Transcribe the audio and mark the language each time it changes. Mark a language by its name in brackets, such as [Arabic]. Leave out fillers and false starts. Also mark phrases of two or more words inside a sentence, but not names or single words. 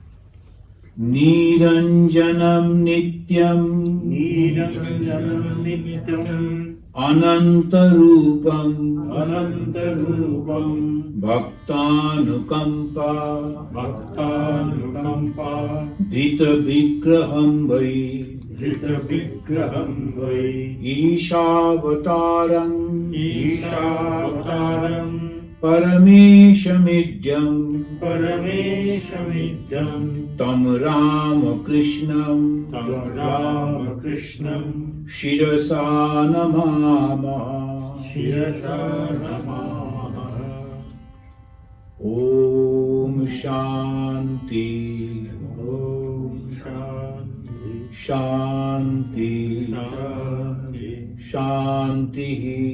[Sanskrit] নিরঞ্জনম নিত্যম অনন্ত রূপম ভক্তানুকম্পা ধৃত বিগ্রহম বৈ ঈশাবতারং परमेशमिड्यं तं रामकृष्णं शिरसा नमामः। ॐ शान्ति शान्ति शान्तिः।